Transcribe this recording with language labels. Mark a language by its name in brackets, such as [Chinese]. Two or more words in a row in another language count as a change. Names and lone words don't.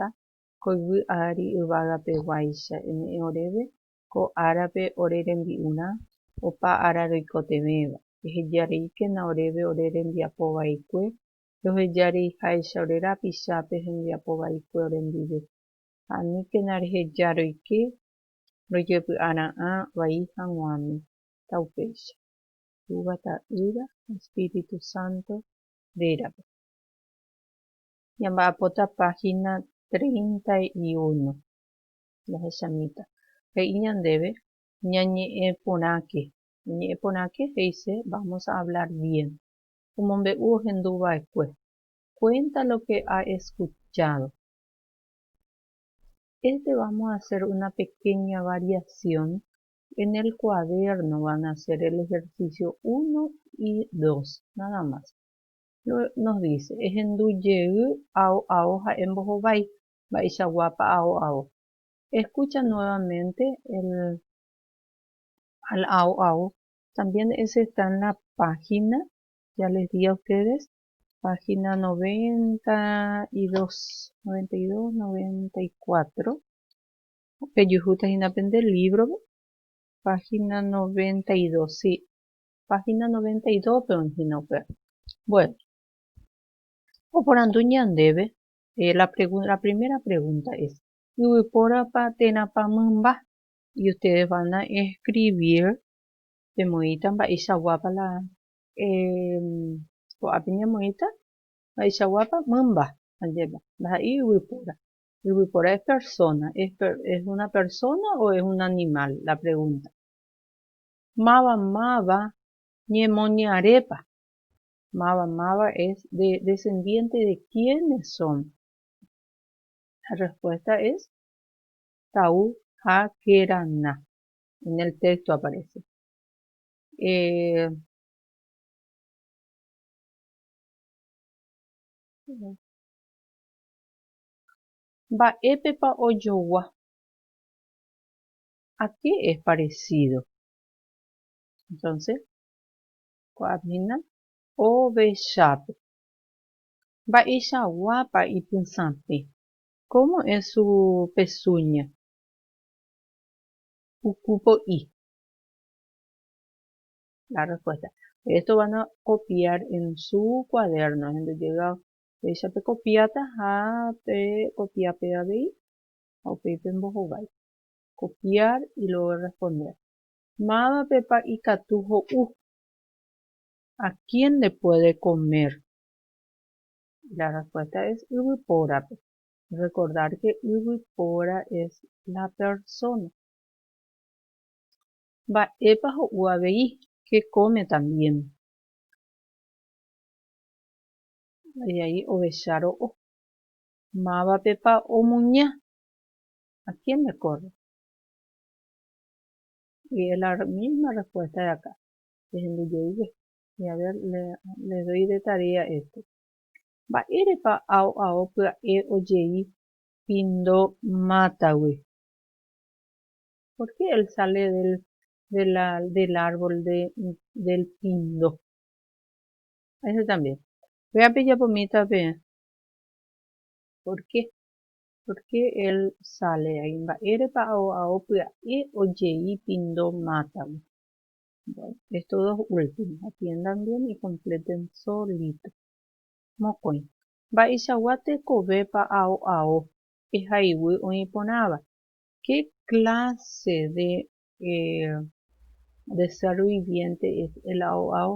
[Guarani] ko yvy ári yvágapeguáicha eme'ẽ oréve ko árape ore rembi'urã opa ára roikotevéva ehejareíkena oréve ore rembiapovaikue rohejareiháicha ore rapichápe hembiapovaikue orendive ha aníkena reheja roike rojepy'ara'ã vai hag̃uáme ta upéicha túva, ta'ýra, Espíritu Santo rérape. Ñamba'apóta página 31 ndahechamíta he'i ñandéve ñañe'ẽporãke. Ñañe'ẽporãke heise [Spanish] vamos a hablar bien. [Guarani] Omombe'u ohenduva'ekue. [Spanish] Cuenta lo que ha escuchado. Vamos a hacer una pequeña variación. En el cuaderno van a hacer el ejercicio 1 y 2, nada más. Nos dice, [Guarani] ehenduje'y ao ao ha'e mbohovái, mba'eichaguápa ao ao. [Spanish] Escucha nuevamente al ao ao. También ese está en la página, ya les di a ustedes, página 92, 94. [Guarani] Pejuhuta hinapende libro. [Spanish] Página 92, sí. Página 92, pero bueno. [Guarani] Oporandu ñandéve, [Spanish] la primera pregunta es, [Guarani] yvypórapa térãpa mymba. [Spanish] Y ustedes van a escribir [Guarani] pemoíta mba'eichaguápa ko'ápe ñamoĩta mba'eichaguápa mymba ajépa ndaha'éi yvypóra. [Spanish] Yvypóra es persona. ¿Es una persona o es un animal? La pregunta. [Guarani] Máva ñemoñarépa. [Spanish] Máva es descendiente de quiénes son. La respuesta es Tau Hakerana. En el texto aparece. [Guarani] Mba'épepa ojogua. [Spanish] ¿A qué es parecido? Entonces, [Guarani] ko'ápehína ovechápe. Mba'eichaguápa ipysäpe. [Spanish] ¿Cómo es su pezuña? Ukupo'i. La respuesta. Esto van a copiar en su cuaderno. Entonces llega [Guarani] échape copiata pe copiape avei o pepe mbohovái. [Spanish] Copiar y luego responder. [Guarani] Mávapepa ikatu ho'u. [Spanish] ¿A quién le puede comer? La respuesta es yvypórape. Recordar que yvypóra es la persona. [Guarani] Mba'épa ho'u avei, [Spanish] que come también. Y ahí ovecháro o. [Guarani] Mávapepa omuña. [Spanish] ¿A quién le corre? Y es la misma respuesta de acá. Y a ver, le doy de tarea esto. [Guarani] Mba'érepa ao ao pya'e ojei pindo mátagui. [Spanish] ¿Por qué él sale del árbol del pindo? Ese también. Véape ya pomita ve. ¿Por qué? ¿Por qué él sale ahí? [Guarani] Mba'érepa ao ao pya'e ojei pindo mátagui. [Spanish] Bueno, estos dos últimos, atiendan bien y completen solito. [Guarani] Mokõi. Mba'eichagua tekovépa ao ao ehaívy oĩporãva. [Spanish] ¿Qué clase de ser viviente es el ao ao?